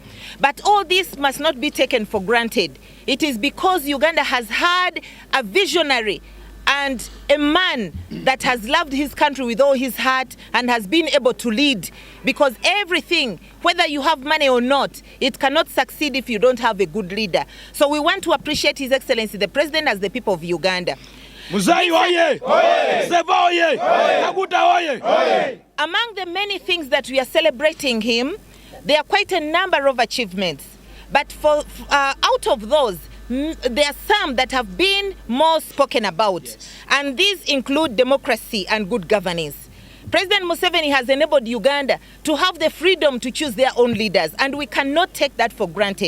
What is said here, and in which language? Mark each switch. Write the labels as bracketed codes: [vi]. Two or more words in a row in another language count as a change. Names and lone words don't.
[en] But all this must not be taken for granted. It is because Uganda has had a visionary and a man that has loved his country with all his heart and has been able to lead. Because everything, whether you have money or not, it cannot succeed if you don't have a good leader. So we want to appreciate His Excellency the President as the people of Uganda. [lg] Muzai oye! Seva oye! Kaguta oye! [en] Among the many things that we are celebrating him, there are quite a number of achievements. But for out of those, there are some that have been more spoken about. Yes. And these include democracy and good governance. President Museveni has enabled Uganda to have the freedom to choose their own leaders, and we cannot take that for granted.